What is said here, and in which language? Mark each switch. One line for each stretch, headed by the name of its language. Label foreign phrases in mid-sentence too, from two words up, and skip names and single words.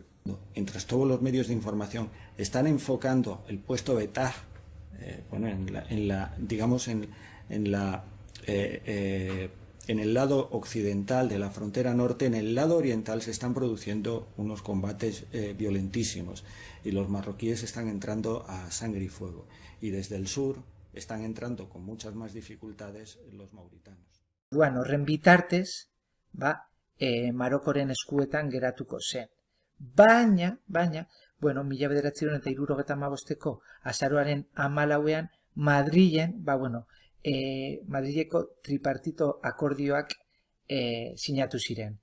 Spanish: Mientras todos los medios de información están enfocando el puesto de Taj, en el lado occidental de la frontera norte, en el lado oriental se están produciendo unos combates violentísimos y los marroquíes están entrando a sangre y fuego. Y desde el sur están entrando con muchas más dificultades los mauritanos.
Basque: Bueno, horren bitartez, Marokoren eskuetan geratuko zen. Baina, 1975ko azaroaren 14ean Madrilen, Madrileko tripartito akordioak sinatu ziren.